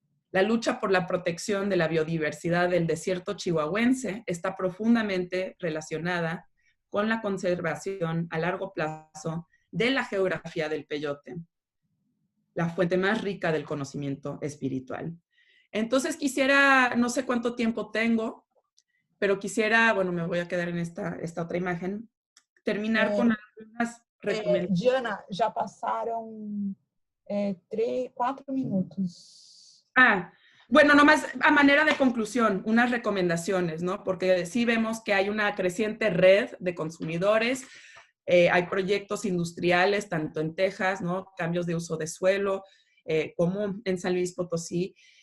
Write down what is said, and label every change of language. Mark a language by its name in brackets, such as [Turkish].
[Spanish] La lucha por la protección de la biodiversidad del desierto chihuahuense está profundamente relacionada con la conservación a largo plazo de la geografía del peyote, la fuente más rica del conocimiento espiritual. Entonces quisiera, no sé cuánto tiempo tengo, pero quisiera, bueno, me voy a quedar en esta otra imagen, terminar con algunas recomendaciones. [Portuguese] Diana, já passaram 4 minutos. [Spanish] Bueno, nomás a manera de conclusión, unas recomendaciones, ¿no? Porque sí vemos que hay una creciente red de consumidores, hay proyectos industriales, tanto en Texas, ¿no? Cambios de uso de suelo, como en San Luis Potosí.